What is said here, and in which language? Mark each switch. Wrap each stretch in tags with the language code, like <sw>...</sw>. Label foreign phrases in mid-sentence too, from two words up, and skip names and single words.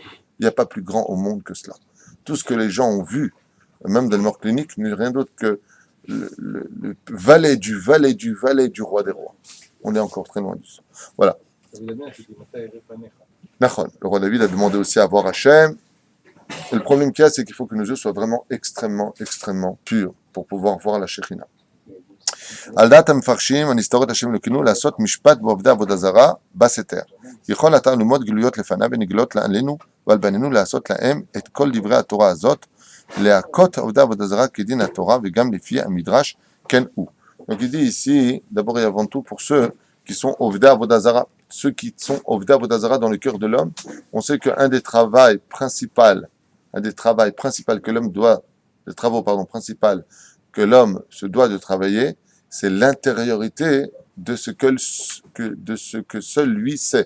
<fr>Il n'y a pas plus grand au monde que cela. Tout ce que les gens ont vu, même dans le mort clinique, n'est rien d'autre que le valet du roi des rois. On est encore très loin de ça. Voilà. Nachon. Le roi David a demandé aussi à voir Hachem. Et le problème qu'il y a, c'est qu'il faut que nos yeux soient vraiment extrêmement purs pour pouvoir voir la Shekhinah.</fr> <he>על דעת המפרשים, הנסתרות השם אלוקינו לעשות משפט בעובדי עבודה זרה בסתר. יכול אתה ללמוד גלויות לפניו ונגלות עלינו ועל בנינו לעשות להם את כל דברי התורה הזאת, להכות עובדי עבודה זרה כדין התורה וגם לפי המדרש כן הוא.</he> <fr>Donc il dit ici, d'abord et avant tout, pour ceux qui sont</fr> <he>עובדי עבודה זרה,</he> <fr>ceux qui sont</fr> <he>עובדי עבודה זרה</he> <fr>dans le cœur de l'homme, on sait qu'un des travaux principaux que l'homme doit, le travaux principal que l'homme se doit de travailler, c'est l'intériorité de ce que seul lui sait.</fr>